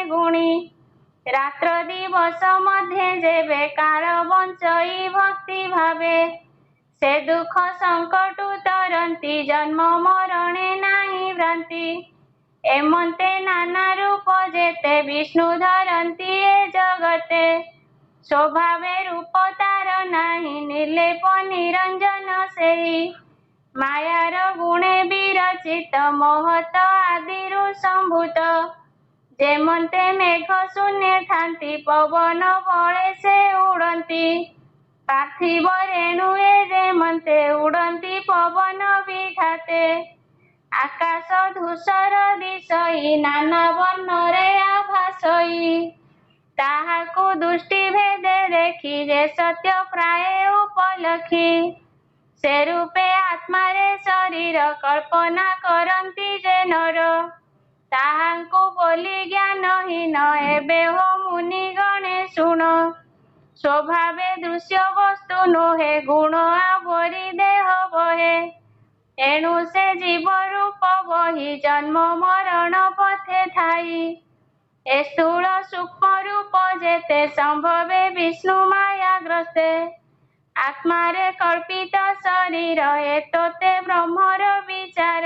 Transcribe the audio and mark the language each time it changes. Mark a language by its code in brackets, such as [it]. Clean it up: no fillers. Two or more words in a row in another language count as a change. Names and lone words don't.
[or] ଗୁଣୀ ରାତ୍ର ଦିବସ ମଧ୍ୟ ଯେବେ କାଳ ବଞ୍ଚଇ ଭକ୍ତି ଭାବେ ସେ ଦୁଖ ସଙ୍କଟ ଉତରତି ଜନ୍ମ ମରଣେ ନାହି ଭ୍ରାନ୍ତି ଏମନ୍ତେ ନାନା ରୂପ ଯେତେ ବିଷ୍ଣୁ ଧରତି ଏ ଜଗତେ ସ୍ୱଭାବେ ରୂପ ତାର ନାହି ନିର୍ଲେପ ନିରଞ୍ଜନ ସେଇ ମାୟାର ଗୁଣେ ବିରଚିତ ମହତ ଆଦିରୁ ସମ୍ଭୂତ ଯେମନ୍ତେ ମେଘ ଶୂନ୍ୟ ଥାନ୍ତି ପବନ ବଳେ ସେ ଉଡ଼ତି ପାର୍ଥିବ ରେଣୁଏ ଯେମନ୍ତେ ଉଡ଼ତି ପବନ ବିଘାତେ ଆକାଶ ଧୂସର ଦିଶଇ ନାନା ବର୍ଣ୍ଣରେ ଆଭାସଇ ତାହାକୁ ଦୃଷ୍ଟି ଭେଦେ ଦେଖି ଯେ ସତ୍ୟ ପ୍ରାୟ ଉପଲଖି ସେ ରୂପେ ଆତ୍ମାରେ ଶରୀର କଳ୍ପନା କରତି ଯେ ନର ତାହାଙ୍କୁ ବୋଲି ଜ୍ଞାନହୀନ ଏବେ ହୋ ମୁନି ଗଣେ ଶୁଣ ସ୍ୱଭାବେ ଦୃଶ୍ୟ ବସ୍ତୁ ନୋହେ ଗୁଣ ଆବରି ଦେହ ବହେ ଏଣୁ ସେ ଜୀବ ରୂପ ବହି ଜନ୍ମ ମରଣ ପଥେ ଥାଇ। ଏ ସ୍ଥୂଳ ସୂକ୍ଷ୍ମ ରୂପ ଯେତେ ସମ୍ଭବେ ବିଷ୍ଣୁ ମାୟାଗ୍ରସ୍ତେ। ଆତ୍ମାରେ କଳ୍ପିତ ଶରୀର ଏତୋତେ ବ୍ରହ୍ମର ବିଚାର।